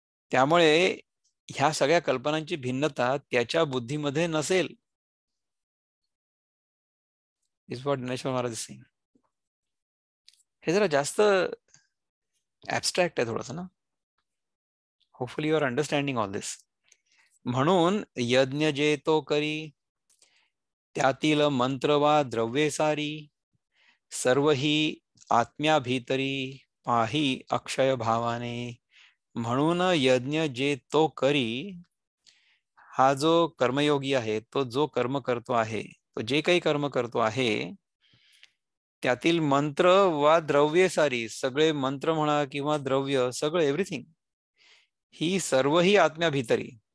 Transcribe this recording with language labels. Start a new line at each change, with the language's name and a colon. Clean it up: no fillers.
Marathi: त्यामुळे ह्या सगळ्या कल्पनांची भिन्नता त्याच्या बुद्धीमध्ये नसेल.
English: Is what Dnyaneshwar Maharaj is saying.
Marathi: हे जरा जास्त ऍबस्ट्रॅक्ट आहे थोडंसं ना.
English: Hopefully you are understanding all this.
Marathi: म्हणून यज्ञ जे तो करी त्यातील मंत्र वा द्रव्ये सारी सर्व ही आत्म्या भीतरी पाही अक्षय भावाने. म्हणून यज्ञ जे तो करी, हा जो कर्मयोगी आहे तो जो कर्म करतो आहे, तो जे काही कर्म करतो आहे त्यातील मंत्र वा द्रव्ये सारी, सगळे मंत्र म्हणा किंवा द्रव्य, सगळं एव्हरीथिंग, ही सर्व ही आत्म्या भीतरी.